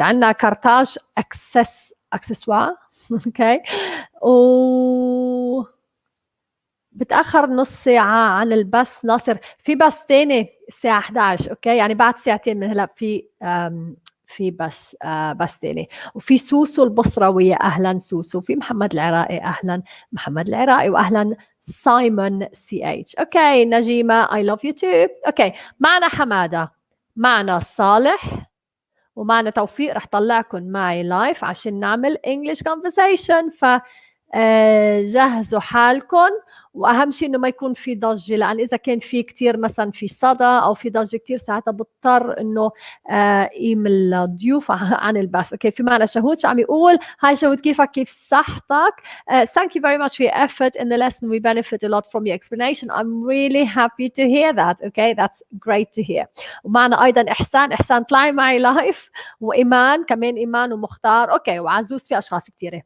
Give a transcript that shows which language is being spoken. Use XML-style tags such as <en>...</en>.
<ar>عندنا كارتاج اكسسوار اوكي، و بتاخر نص ساعه عن البث. ناصر في بث تاني الساعه 11. اوكي، يعني بعد ساعتين من هلا في بس تاني. وفي سوسو البصروية، أهلا سوسو. في محمد العراقي، أهلا محمد العراقي. وأهلا سايمون سي اتش. أوكي نجيمة</ar> <en>I love you too.</en> <ar>أوكي، معنا حمادة، معنا صالح، ومعنا توفيق. رح طلعكم معي لايف عشان نعمل</ar> <en>English conversation.</en> <ar>ف جهزوا حالكم، واهم شيء انه ما يكون في ضجه، لان اذا كان في كتير مثلا في صدى او في ضجه كتير ساعتها بضطر انه قيم الضيوف عن البث. اوكي، في معنا شهود شو عم يقول. هاي شهود، كيفك؟ كيف صحتك؟</ar> <en>Thank you very much for your effort in the lesson. We benefit a lot from your explanation. I'm really happy to hear that. Okay, that's great to hear.</en> <ar>ومعنا ايضا احسان طلعي معي لايف، وايمان كمان، ايمان ومختار. اوكي، وعزوز، في اشخاص كثيره.</ar>